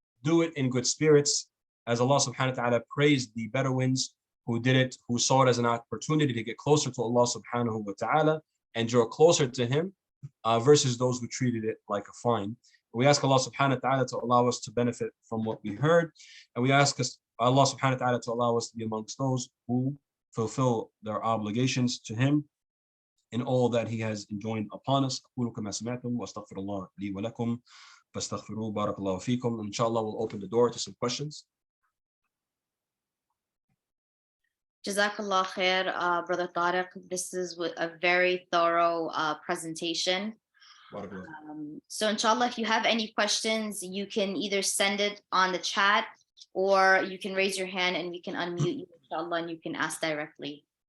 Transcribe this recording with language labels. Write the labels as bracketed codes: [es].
[en] Do it in good spirits, as Allah subhanahu wa ta'ala praised the Bedouins who did it, who saw it as an opportunity to get closer to Allah subhanahu wa ta'ala and draw closer to Him. versus those who treated it like a fine. We ask Allah subhanahu wa ta'ala to allow us to benefit from what we heard. And we ask Allah subhanahu wa ta'ala to allow us to be amongst those who fulfill their obligations to Him in all that He has enjoined upon us. [ar] أقول كما سمعتم وأستغفر الله لي ولكم فاستغفروه بارك الله فيكم. [en] Inshallah, we'll open the door to some questions. Jazakallah khair, Brother Tarek. This is a very thorough presentation. So inshallah, if you have any questions, you can either send it on the chat or you can raise your hand and we can unmute you, inshallah, and you can ask directly.